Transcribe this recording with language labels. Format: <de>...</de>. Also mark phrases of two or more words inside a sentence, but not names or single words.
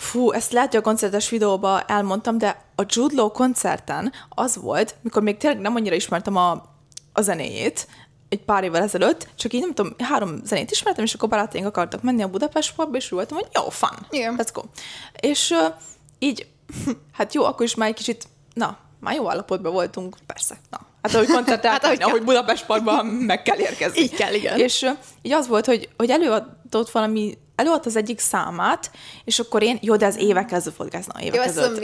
<hu>Fú, ezt lehet, hogy a koncertes videóban elmondtam, de a Jude Law koncerten az volt, mikor még tényleg nem annyira ismertem a zenéjét, egy pár évvel ezelőtt, csak így nem tudom, 3 zenét ismertem, és akkor barátaink akartak menni a Budapest Pubba, és úgy voltam, hogy jó,</hu> <en>fun, let's go.</en> <hu>És így, hát jó, akkor is már egy kicsit, már jó állapotban voltunk, persze, hát ahogy koncertáltam, ahogy Budapest Pubban meg kell érkezni. Így kell, igen. És így az volt, hogy előadott az egyik számát, és akkor én, jó, de az évek ezelőtt volt, évek ezelőtt.</hu>